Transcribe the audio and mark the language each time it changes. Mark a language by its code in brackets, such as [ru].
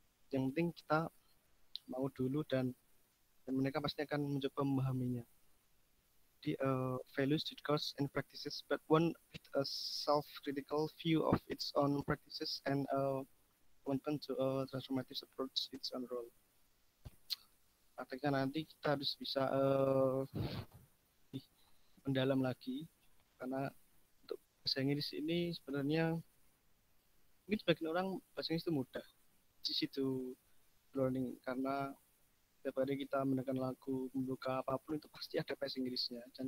[id] Yang penting kita mau dulu, dan mereka pasti akan mencoba memahaminya. [en] The values, discourse, and practices, but one with a self-critical view of its own practices and open to a transformative approach its own role. [id] Artinya nanti kita harus bisa mendalam lagi, karena untuk bahasa Inggris ini sebenarnya mungkin sebagian orang bahasa Inggris itu mudah, [en] easy to learning, [id] karena setiap hari kita mendengar lagu, membuka apapun itu pasti ada bahasa Inggrisnya.